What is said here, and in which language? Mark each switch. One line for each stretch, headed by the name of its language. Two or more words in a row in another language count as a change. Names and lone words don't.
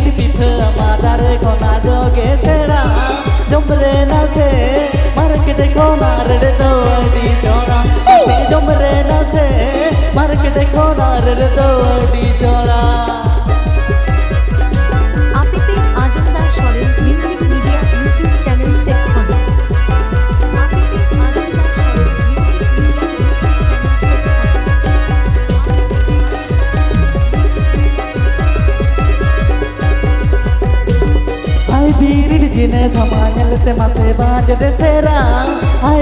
Santali: pitha madare khona joge sera jomre na the market khona rede do adi chora jomre na the market khona rede do adi chora
English: APP Ajamdar Soren Music Media YouTube channel section
Santali: birit jine thamanyalate mase baajde sera ai